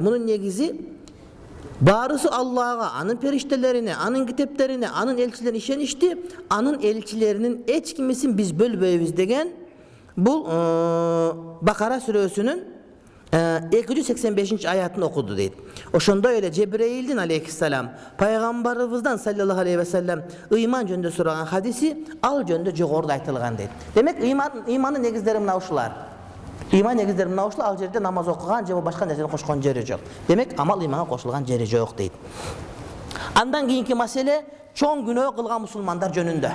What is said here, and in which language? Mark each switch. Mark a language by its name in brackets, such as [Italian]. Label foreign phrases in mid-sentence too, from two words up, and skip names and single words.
[Kyrgyz] Мунун негизи баарысы Аллага, анын периштелерине, анын китептерине, анын элчилерине ишеништи, анын элчилеринин эч кимисин биз бөлбөйбүз деген бул Бакара сүрөсүнүн 285 аятын окуду дейт. Ошондой эле Жебреилдин алейхиссалам пайгамбарыбыздан [Arabic] صلى الله عليه وسلم [Kyrgyz] ыйман жөнүндө сураган хадиси ал жөнүндө жогоруда айтылган дейт. Демек ыймандын негиздери мына ушулар. Ыйман негиздери мына ушул, ал жерде намаз окуган же башка нерсени кошкон жери жок. Демек амал ыйманга кошулган жери жок дейт. Андан кийинки маселе чоң күнөө кылган мусулмандар жөнүндө.